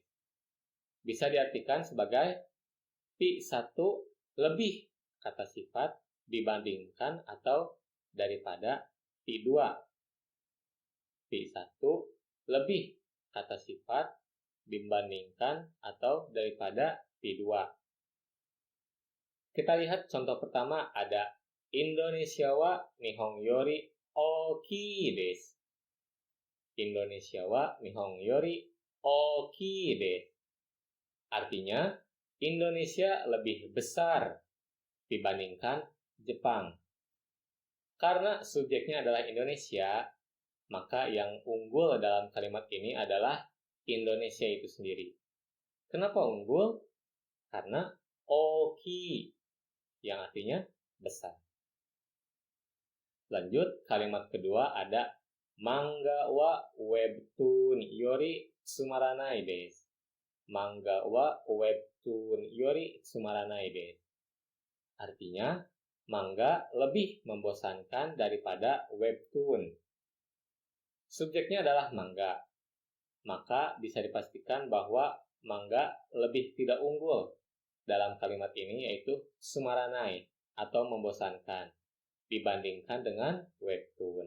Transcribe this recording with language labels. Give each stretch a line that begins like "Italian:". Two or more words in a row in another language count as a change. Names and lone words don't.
Indonesian: Bisa diartikan sebagai P1 lebih kata sifat dibandingkan atau daripada P2. P1 lebih kata sifat dibandingkan atau daripada P2. Kita lihat contoh pertama, ada
Japanese: インドネシアは日本より大きいです. インドネシアは日本より大きいです.
Indonesian: Artinya, Indonesia lebih besar dibandingkan Jepang. Karena subjeknya adalah Indonesia, maka yang unggul dalam kalimat ini adalah Indonesia itu sendiri. Kenapa unggul? Karena oki, yang artinya besar. Lanjut, kalimat kedua ada
Japanese: 漫画はウェブトゥーンよりつまらないです. 漫画はウェブトゥーンよりつまらないです.
Indonesian: Artinya, manga lebih membosankan daripada webtoon. Subjeknya adalah manga. Maka bisa dipastikan bahwa manga lebih tidak unggul dalam kalimat ini, yaitu tsumaranai atau membosankan dibandingkan dengan webtoon.